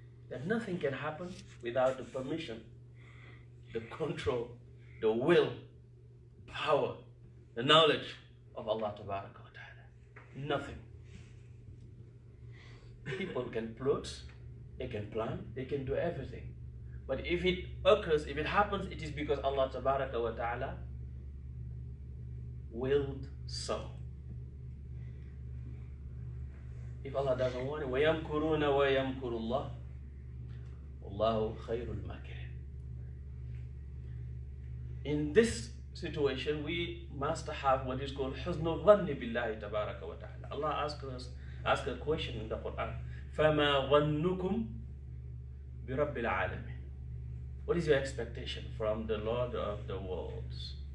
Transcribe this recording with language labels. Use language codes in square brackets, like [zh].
[en] That nothing can happen without the permission, the control, the will, power, the knowledge of Allah Ta'ala. Nothing. People can plot, they can plan, they can do everything. But if it occurs, if it happens, it is because Allah Ta'ala willed so. If Allah doesn't want it, [ar] وَيَمْكُرُونَ وَيَمْكُرُ اللَّهُ وَاللَّهُ خَيْرُ الْمَاكِرِينَ. [en] In this situation, we must have what is called [ar] حُسْنُ الظَّنِّ بِاللَّهِ تَبَارَكَ وَتَعَالَى. [en] Allah asks a question in the Quran. [ar] فَمَا ظَنُّكُمْ بِرَبِّ الْعَالَمِينَ. [en] What is your expectation from the Lord of the worlds?